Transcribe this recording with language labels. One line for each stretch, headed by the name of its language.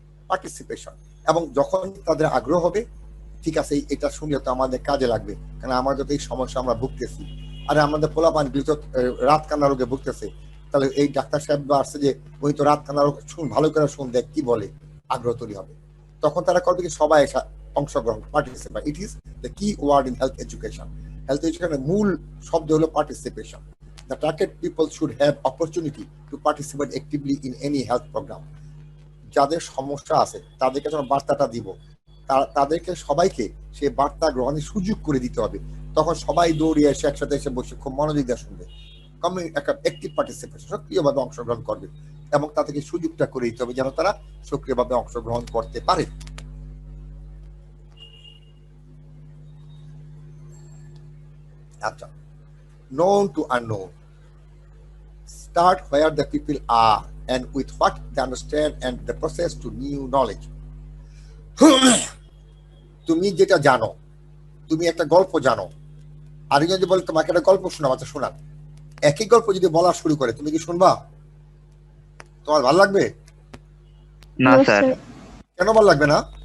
Bangla: Participation, এবং যখন তাদের আগ্রহ হবে, ঠিক আছে এটা শুনলে তো আমাদের কাজে লাগবে, কারণ আমাদের তো এই সমস্যা আমরা ভুগতেছি, আরে আমাদের পোলাপান তো রাত কান্না রোগে ভুগতেছে, তাহলে এই ডাক্তার সাহেব আসছে যে উনি তো রাত কান্না রোগ শুন, ভালো করে শুন, দেখ কি বলে, আগ্রহ তৈরি হবে। তখন তারা করবে কি, সবাই অংশগ্রহণ, পার্টিসিপেট।
English: It is the key word in health education.
Bangla: Health এডুকেশনের মূল শব্দ হলো participation.
English: The target people should have opportunity to participate actively in any health program.
Bangla: যাদের সমস্যা আছে তাদেরকে যখন বার্তাটা দিব, তাদেরকে সবাইকে সেই বার্তা গ্রহণের সুযোগ করে দিতে হবে। তখন সবাই দৌড়িয়ে এসে একসাথে এসে বসে খুব মনোযোগ দিয়ে শুনবে, একটা অ্যাক্টিভ পার্টিসিপেশন, সক্রিয়ভাবে অংশগ্রহণ করবে, এবং তাদেরকে সুযোগটা করে দিতে হবে যেন তারা সক্রিয়ভাবে অংশগ্রহণ করতে পারে।
English: আচ্ছা, known to unknown. Start where the people are and with what they understand and the process to new knowledge.
Bangla: তুমি যেটা জানো, তুমি একটা গল্প জানো, আরেকজন যদি বলে তোমাকে একটা গল্প শোনাও, আচ্ছা শোনান, একই গল্প যদি বলা শুরু করে, তুমি কি শুনবা? তোমার ভালো লাগবে? না স্যার, কেন ভালো লাগবে না?